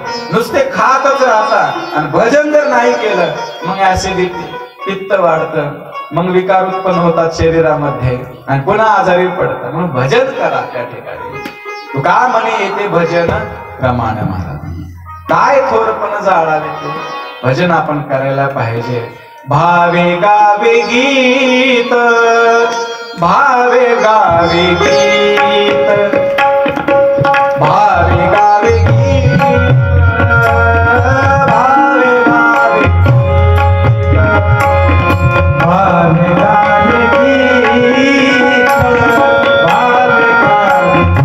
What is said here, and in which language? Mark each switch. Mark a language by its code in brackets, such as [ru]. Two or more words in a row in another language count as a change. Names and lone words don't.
[mr] नुसते खातच राहतात आणि भजन जर नाही केलं मग ऍसिडिटी, पित्त वाढतं, मग विकार उत्पन्न होतात शरीरामध्ये आणि पुन्हा आजारी पडतात. म्हणून भजन करा त्या ठिकाणी. तू का म्हणे येते भजन प्रमाण महाराज. काय थोरपण जाळावे ते भजन आपण करायला पाहिजे. भावे गावे गीत, भावे गावे गीत, भावे गावे गीत, भावे गावे गीत, भावे गावे गीत, भावे गावे,